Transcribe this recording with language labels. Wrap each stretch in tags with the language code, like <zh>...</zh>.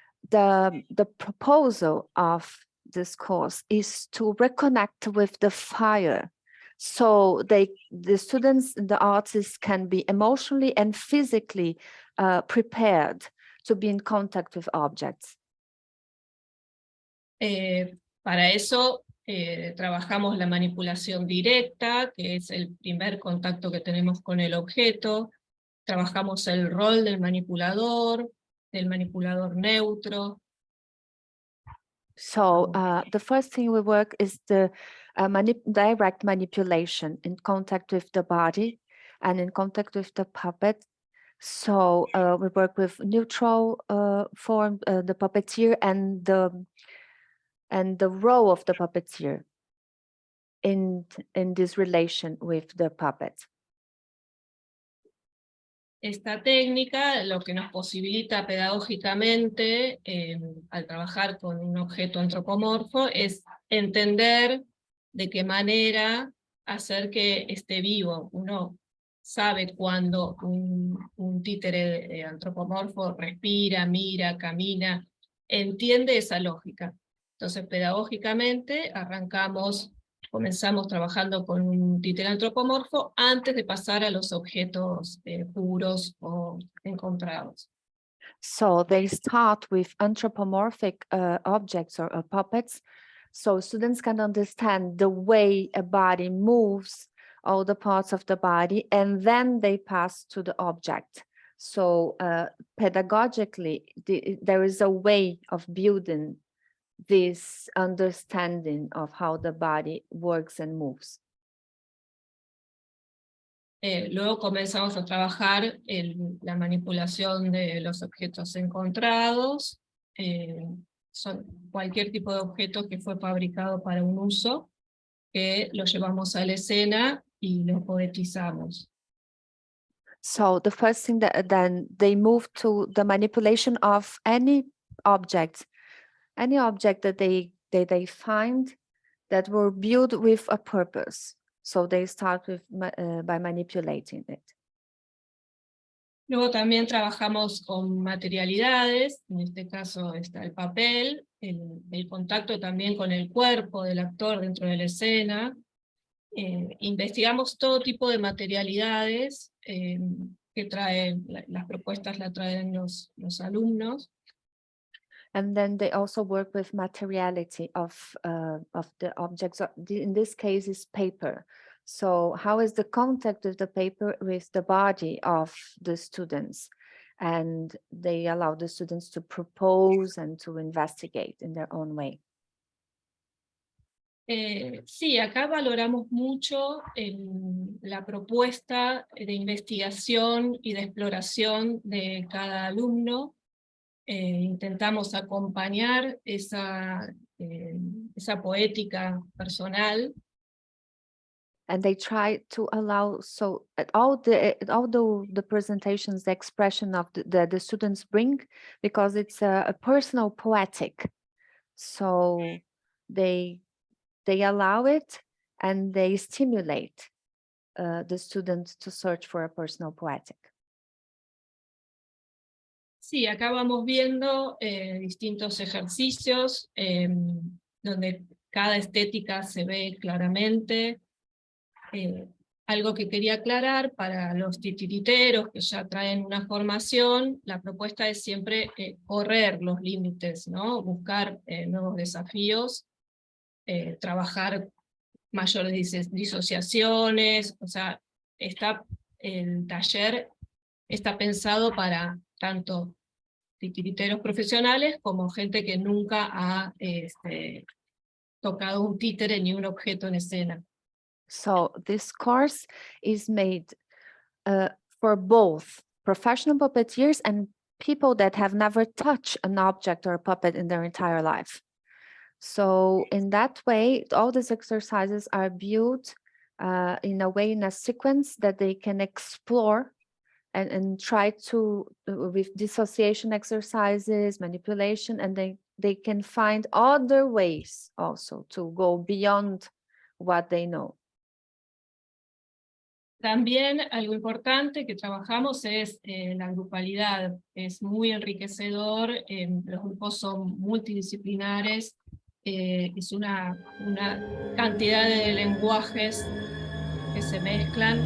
<en>The proposal of this course is to reconnect with the fire, so the students, the artists can be emotionally and physically prepared to be in contact with objects.</en> <es>Para eso trabajamos la manipulación directa, que es el primer contacto que tenemos con el objeto. Trabajamos el rol del manipulador neutro.</es> <en>So the first thing we work is the direct manipulation in contact with the body and in contact with the puppet. So we work with neutral form, the puppeteer, and the role of the puppeteer in this relation with the puppet.</en> <es>Esta técnica lo que nos posibilita pedagógicamente al trabajar con un objeto antropomorfo es entender de qué manera hacer que esté vivo. Uno sabe cuando un títere antropomorfo respira, mira, camina, entiende esa lógica. Entonces pedagógicamente comenzamos trabajando con un títere antropomorfo antes de pasar a los objetos puros o encontrados.</es> <en>So they start with anthropomorphic objects or puppets, so students can understand the way a body moves, all the parts of the body, and then they pass to the object. So pedagogically, there is a way of building this understanding of how the body works and moves.</en> <es>Luego comenzamos a trabajar la manipulación de los objetos encontrados. Son cualquier tipo de objeto que fue fabricado para un uso, que lo llevamos a la escena y lo poetizamos.</es> <en>So the first thing then they move to the manipulation of any object that they find that were built with a purpose. So they start with by manipulating it.</en> <es>Luego también trabajamos con materialidades, en este caso está el papel, el contacto también con el cuerpo del actor dentro de la escena, investigamos todo tipo de materialidades que traen, las propuestas las traen los alumnos.</es> <en>And then they also work with materiality of the objects. In this case, is paper. So how is the contact with the paper with the body of the students? And they allow the students to propose and to investigate in their own way.</en> <es>Sí, acá valoramos mucho la propuesta de investigación y de exploración de cada alumno. Intentamos acompañar esa poética personal.</es> <en>And they try to allow, so at all the presentations, the expression of the students bring, because it's a personal poetic. So they allow it and they stimulate the students to search for a personal poetic.</en> <es>Sí, acá vamos viendo distintos ejercicios donde cada estética se ve claramente. Algo que quería aclarar para los titiriteros que ya traen una formación, la propuesta es siempre correr los límites, ¿no? Buscar nuevos desafíos, trabajar mayores disociaciones, o sea, el taller está pensado para tanto titiriteros profesionales como gente que nunca ha tocado un títere ni un objeto en escena.</es> <en>So this course is made for both professional puppeteers and people that have never touched an object or a puppet in their entire life. So in that way, all these exercises are built in a way, in a sequence that they can explore and try to, with dissociation exercises, manipulation, and they can find other ways also to go beyond what they know.</en> <es>También algo importante que trabajamos es la grupalidad. Es muy enriquecedor, los grupos son multidisciplinares, es una cantidad de lenguajes que se mezclan.</es>